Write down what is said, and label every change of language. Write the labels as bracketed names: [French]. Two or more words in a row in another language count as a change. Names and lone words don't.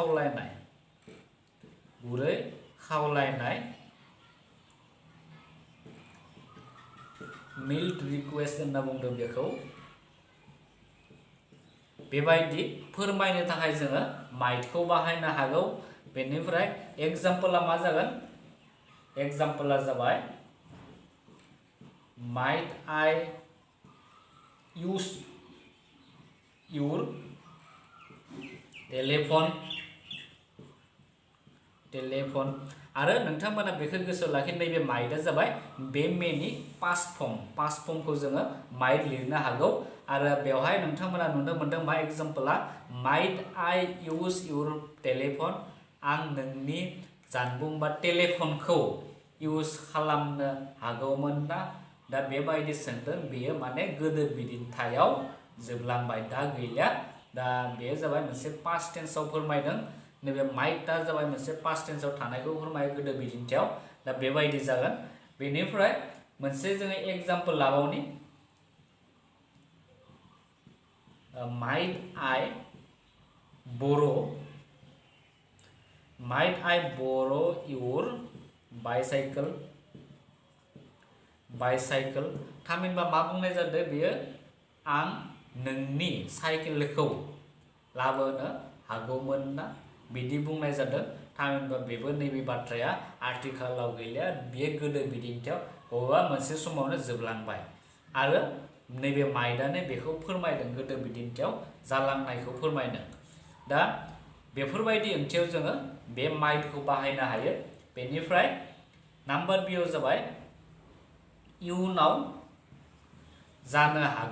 [Bodo] खावलायनाय [English] mild request [Bodo] होनना बुंदों बेखौ बेबायदि फोरमायनो थाखाय जोङो माइटखौ बाहायनो हागौ बेनिफ्राय एग्जाम्पला मा जागोन एग्जाम्पला जाबाय [English] might I use your telephone [Bodo] आरो नोंथांमोना बेखौ गोसोआव लाखि नैबे माइटआ जाबाय बे मेनि पास्ट फर्मखौ जोङो माइट लिरनो हागौ आरो बेवहाय नोंथांमोना नुनो मोनदों मा एग्जाम्पला [English] might I use your telephone [Bodo] आं नोंनि जानबुं बा टेलीफोनखौ इउज खालामनो हागौमोन ना दा बेबायदि सोंदों बेयो माने गोदो बिदिन्थायाव जोबलांबाय दा गैला दा बेयो जाबाय मोनसे पास्ट टेन्सआव फोरमायदों नैबे माइटआ जाबाय मोनसे पास्ट टेन्सआव थानायखौ फोरमायो गोदो बिदिन्थियाव दा बेबायदि जागोन बेनिफ्राय मोनसे जोङो एग्जाम्पल लाबावनि [English] might I borrow your bicycle [Bodo] थामहिनबा मा बुंनाय जादों बेयो आं नोंनि साइकेलखौ लाबोनो हागौमोन ना बिदि बुंनाय जादों थामहिनबा बेबो नैबे बाथ्राया आथिखालाव गैलिया बेयो गोदो बिदिन्थियाव बबेबा मोनसे समावनो जोबलांबाय आरो नैबे माइटआनो बेखौ फोरमायदों गोदो बिदिन्थियाव जालांनायखौ फोरमायदों दा बेफोरबायदि ओंथियाव जोङो बे माइटखौ बाहायनो हायो बेनिफ्राय नाम्बार बियाव जाबाय इयुनाव जानो